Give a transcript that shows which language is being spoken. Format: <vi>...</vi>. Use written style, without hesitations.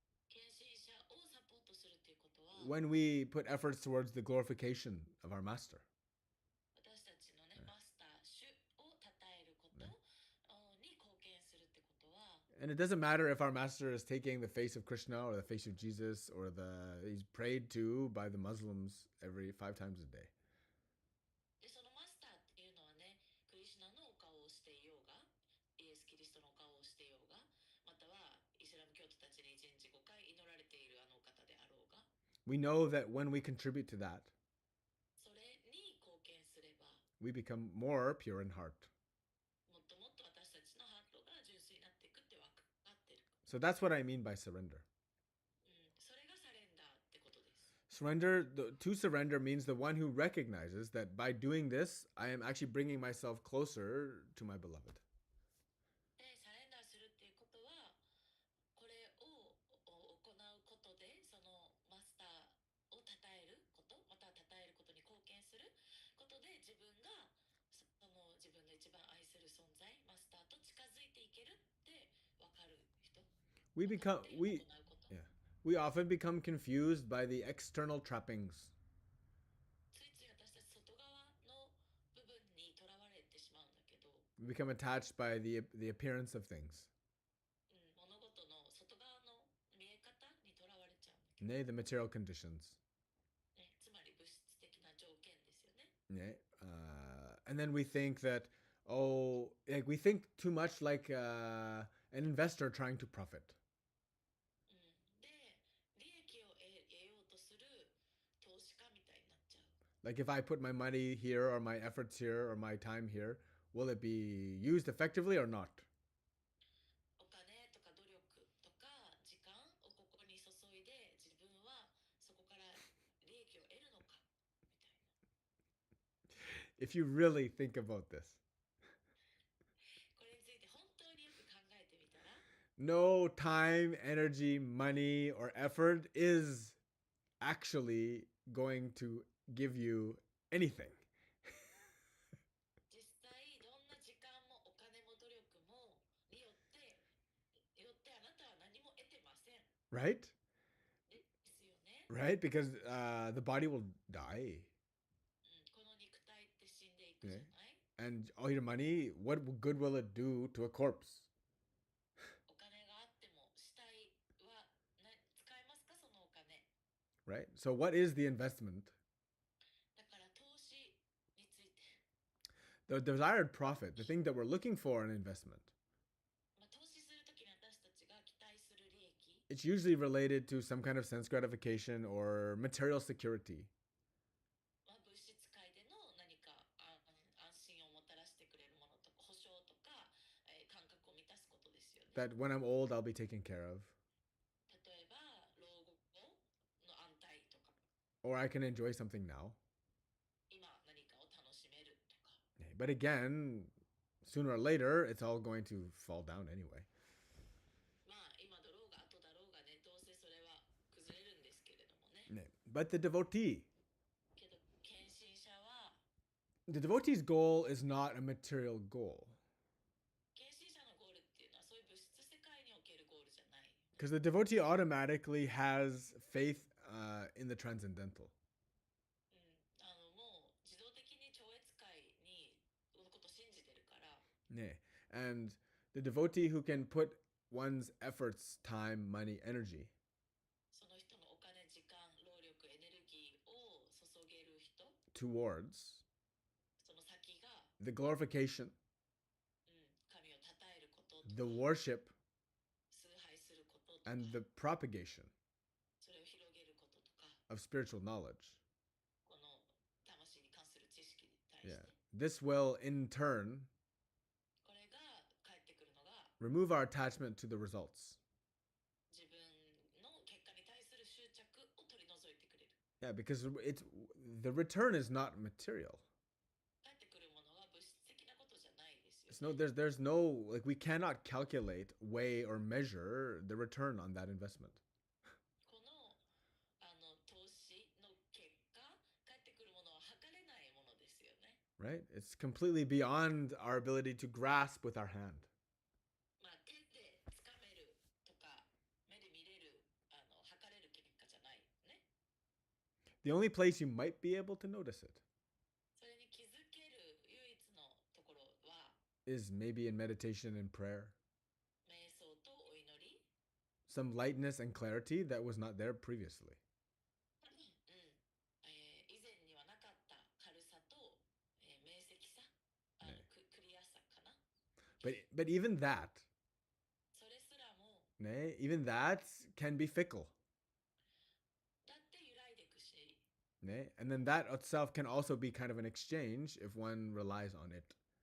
<ja>献身者をサポートするっていうことは</ja> <en>when we put efforts towards the glorification of our master.</en> <ja>私たちのね、マスター主を称えることに貢献するってことは</ja> <en>And it doesn't matter if our master is taking the face of Krishna or the face of Jesus or he's prayed to by the Muslims every 5 times a day.</en> <ja>でそのマスターっていうのはね、クリシュナのお顔をしていようがイエス・キリストのお顔をしていようがまたはイスラム教徒たちに1日5回祈られているあのお方であろうが</ja> <en>We know that when we contribute to that,</en> <ja>それに貢献すれば</ja> <en>we become more pure in heart.</en> <ja>もっともっと私たちのハートが純粋になっていくって分かってる。</ja> <en>So that's what I mean by surrender.</en> <ja>それがサレンダーってことです。</ja> <en>To surrender means the one who recognizes that by doing this, I am actually bringing myself closer to my beloved.</en> <ja>で、サレンダーするっていうことは、これを行うことで、そのマスターを称えること、または称えることに貢献することで、自分がその自分の一番愛する存在、マスターと近づいていけるって分かる人、</ja> <en>We</en> <ja>分か</ja> <en>become</en> <ja>うこと。</ja> <en>yeah. We often become confused by the external trappings.</en> <ja>ついつい私たち外側の部分にとらわれてしまうんだけど、</ja> <en>We become attached by the appearance of things.</en> <ja>物事の外側の見え方にとらわれちゃうんだけど、</ja> <en>Nay, the material conditions.</en> <ja>ね、つまり物質的な条件ですよね。</ja> <en>Yeah. And then we think that, oh, like we think too much like an investor trying to profit.</en> <ja>で、利益を得ようとする投資家みたいになっちゃう。</ja> <en>Like if I put my money here or my efforts here or my time here, will it be used effectively or not?</en> <ja>お金とか努力とか時間をここに注いで、自分はそこから利益を得るのかみたいな。</ja> <en>If you really think about this,</en> <ja>これについて本当によく考えてみたら、</ja> <en>no time, energy, money, or effort is actually going to give you anything,</en> <ja>実際どんな時間もお金も努力もによってあなたは何も得てません。</ja> <en>right?</en> <ja>ですよね。</ja> <en>Right? Because the body will die.</en> <ja>この肉体って死んでいくじゃ</ja> <en>Okay.</en> <ja>ない。</ja> <en>And all your money, what good will it do to a corpse?</en> <ja>お金があっても死体は使えますか、そのお金。</ja> <en>Right? So, what is the investment?</en> <ja>だから投資について、</ja> <en>The desired profit, the thing that we're looking for in investment.</en> <ja>投資するときに私たちが期待する利益、</ja> <en>It's usually related to some kind of sense gratification or material security.</en> <ja>物質界での何か安心をもたらしてくれるものとか保証とか、感覚を満たすことですよね。</ja> <en>That when I'm old, I'll be taken care of.</en> <ja>例えば老後の安泰とか、</ja> <en>Or I can enjoy something now.</en> <ja>今何かを楽しめるとか。</ja> <en>But again, sooner or later, it's all going to fall down anyway.</en> <ja>まあ今だろうが後だろうがね、どうせそれは崩れるんですけれどもね。</ja> <en>But the devotee,</en> <ja>けど献身者は、</ja> <en>the devotee's goal is not a material goal.</en> <ja>献身者のゴールっていうのはそういう物質世界におけるゴールじゃない。</ja> <en>Because the devotee automatically has faith in the transcendental.</en> <ja>もう自動的に超越界にのことを信じてるから。</ja> <en>And the devotee who can put one's efforts, time, money, energy</en> <ja>その人のお金、時間、労力、エネルギーを注げる人、</ja> <en>towards</en> <ja>その先が、</ja> <en>the glorification,</en> <ja>神を称えることと</ja> <en>the worship,</en> <ja>崇拝することとか、</ja> <en>and the propagation</en> <ja>それを広げることとか、</ja> <en>of spiritual knowledge.</en> <ja>この魂に関する知識に対して、</ja> <en>This will, in turn,</en> <ja>これが返ってくるのが</ja> <en>remove our attachment to the results.</en> <ja>自分の結果に対する執着を取り除いてくれる。</ja> <en>Yeah, because the return is not material.</en> <ja>返ってくるものは物質的なことじゃないですよ</ja> <en>It's no,</en> <ja>ね。</ja> <en>there's no, like, we cannot calculate, weigh, or measure the return on that investment.</en> <ja>この投資の結果、返ってくるものは測れないものですよね。</ja> <en>Right? It's completely beyond our ability to grasp with our hand.</en> <ja>まあ手でつかめるとか目で見れる測れる結果じゃないね。</ja> <en>The only place you might be able to notice it</en> <ja>それに気づける唯一のところは</ja> <en>is maybe in meditation and prayer.</en> <ja>瞑想とお祈り、</ja> <en>Some lightness and clarity that was not there previously.</en> <ja>以前にはなかった軽さと、明晰さ、クリアさかな。</ja> <en>But even that,</en> <ja>それすらも</ja> <en>even that can be fickle.</en> <ja>だって揺らいでいくし、</ja> <en>And then that itself can also be kind of an exchange if one relies on it.</en>